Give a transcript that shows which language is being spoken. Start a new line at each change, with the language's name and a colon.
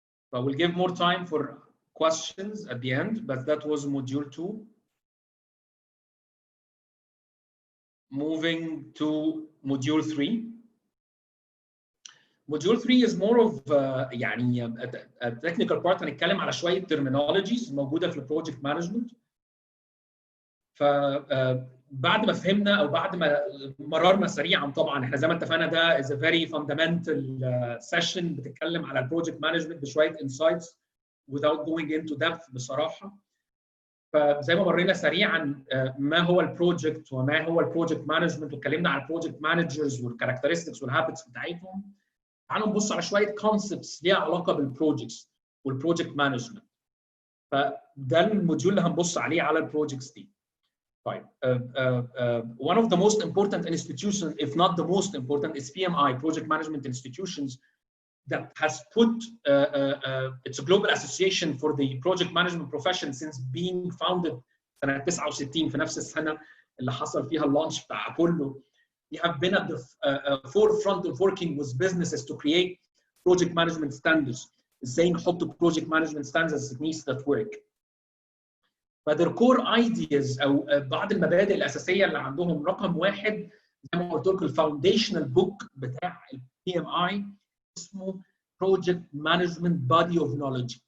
English: But we'll give more time for questions at the end, but that was module 2. Moving to module 3. Module 3 is more of يعني a technical part.
Arabic: هنتكلم على شوية terminologies موجودة في البروجكت مانجمنت. فبعد ما فهمنا او بعد ما مررنا سريعا، طبعا احنا زي ما اتفقنا ده
English: is a very fundamental session
Arabic: بتتكلم على البروجكت مانجمنت بشويه insights
English: without going into depth
Arabic: بصراحه. فزي ما مرينا سريعا ما هو البروجكت وما هو البروجكت مانجمنت، واتكلمنا على البروجكت مانجرز والكاركترستكس والهابتس بتاعتهم. تعالوا نبص على شويه كونسبتس ليها علاقه بالبروجكتس والبروجكت مانجمنت. فده الموديول اللي هنبص عليه على البروجكتس دي.
English: طيب one of the most important institutions, if not the most important, is PMI, Project Management Institutions, that has put it's a global association for the project management profession since being founded
Arabic: سنة 69 في نفس السنة اللي حصل فيها اللانش بتاع أبولو.
English: We have been at the forefront of working with businesses to create project management standards.
Arabic: ازاي نحط
English: project management standards techniques that work.
Arabic: فده
English: core ideas
Arabic: او بعض المبادئ الاساسيه اللي عندهم. رقم واحد زي ما قلت لكم الفاونديشنال بوك بتاع البي ام اي اسمه Project Management Body of Knowledge.